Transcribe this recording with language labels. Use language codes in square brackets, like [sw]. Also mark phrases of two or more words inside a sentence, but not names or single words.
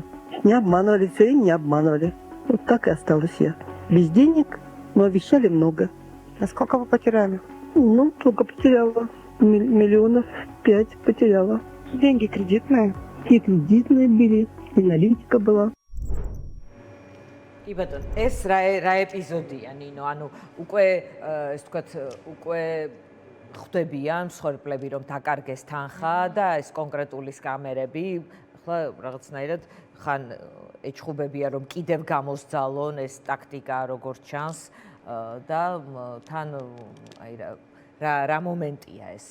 [ru] Не обманывали, все и не обманывали. Вот так и осталась я. Без денег, но обещали много. А сколько вы потеряли? Ну, сколько потеряла? 5 миллионов потеряла. Деньги кредитные? И кредитные были, и наличка была. [ka] კი ბატონო, ეს რა ეპიზოდია, ნინო? ანუ უკვე ეს თქვათ, უკვე ხვდებიან მსხვერპლები, რომ დაკარგეს თანხა და ეს კონკრეტული სკამერები, ახლა რაღაცნაირად ხან ეჩხუბებია, რომ კიდევ გამოსძალონ ეს ტაქტიკა როგორც ჩანს და თან აი რა მომენტია ეს?